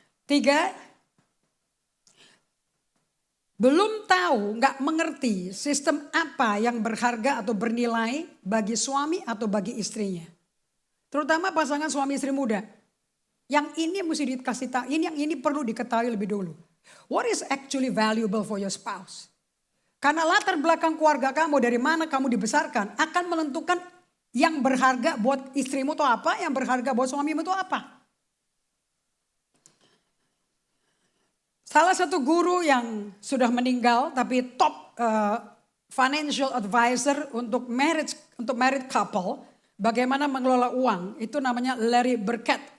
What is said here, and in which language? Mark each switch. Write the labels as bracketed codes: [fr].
[id] 3, belum tahu, nggak mengerti sistem apa yang berharga atau bernilai bagi suami atau bagi istrinya. Terutama pasangan suami istri muda. Yang ini mesti dikasih tahu, yang ini perlu diketahui lebih dulu. [en] What is actually valuable for your spouse? [id] Karena latar belakang keluarga kamu, dari mana kamu dibesarkan, akan menentukan yang berharga buat istrimu itu apa, yang berharga buat suamimu itu apa. Salah satu guru yang sudah meninggal tapi [en] top financial advisor [id] untuk [en] married couple, [id] bagaimana mengelola uang, itu namanya Larry Burkett.